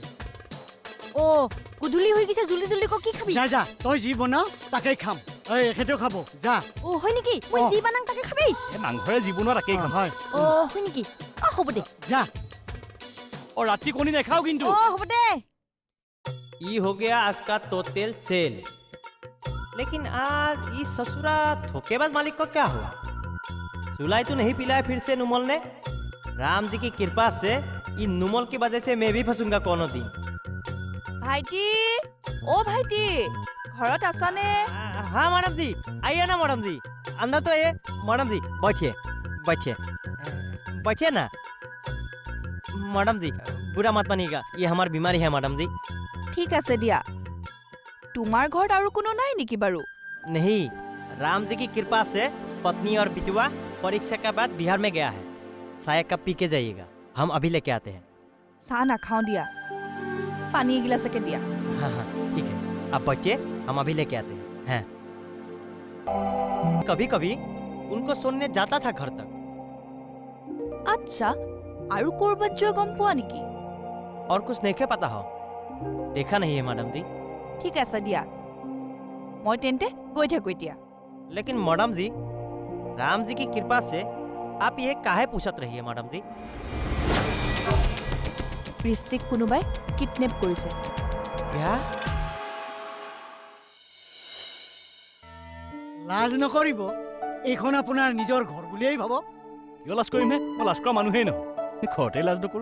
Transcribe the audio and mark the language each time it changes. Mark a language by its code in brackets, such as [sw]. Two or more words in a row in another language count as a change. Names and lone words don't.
[as] গধূলি হৈ গৈছে [hi] जल्दी जल्दी [as] ক কি খাবি যা যা তই যি বনাও তাকেই খাম এই এখেতেও খাব যা হয় নেকি মই যি বানাং তাকে খাবি মাংসৰে যি বনোৱা তাকেই খাম হয় হয় নেকি হ'ব দে যা ৰাতি কণী নাখাও কিন্তু হ'ব দে [hi] ये हो गया आज का टोटल सेल लेकिन आज इस ससुरा धोखेबाज मालिक को क्या हुआ सुलाई तो नहीं पिलाया फिर से नुमल ने राम जी की कृपा से इन नुमल की वजह से मैं भी फंसूंगा कोनो दिन [as] ভাইটি ভাইটি ঘৰত আছানে [hi] हाँ मैडम जी आइए ना मैडम जी अंदर तो ये मैडम जी बैठिए बैठिए बैठिए ना मैडम जी बुरा मत मानिएगा ये हमारी बीमारी है मैडम जी [as] ঠিক আছে দিয়া তোমাৰ ঘৰত আৰু কোনো নাই নেকি বাৰু [hi] नहीं राम जी की कृपा से पत्नी और बिटुआ परीक्षा के बाद बिहार में गया है साया कप पी के जाइएगा हम अभी लेके आते हैं [as] চাহ নাখাওঁ দিয়া পানী এগিলাচকে দিয়া [hi] हाँ हाँ ठीक है आप बैठिए हम अभी लेके आते हैं कभी कभी उनको सुनने जाता था घर तक [as] আচ্ছা আৰু ক'ৰবাত যোৱা গম পোৱা নেকি [hi] और कुछ नहीं पता हो देखा नहीं है मैडम जी [as] ঠিক আছে দিয়া মই তেন্তে গৈ থাকো এতিয়া [hi] लेकिन मैडम जी राम जी की कृपा से आप ये काहे पूछत रही है मैडम जी [as] বৃষ্টিক কোনোবাই কিডনেপ কৰিছে [hi] क्या [as] লাজ নকৰিব এইখন আপোনাৰ নিজৰ ঘৰ বুলিয়েই ভাবক কিয় লাজ কৰিম হে মই লাজ কৰা মানুহেই নহয় ঘৰতে লাজ নকৰো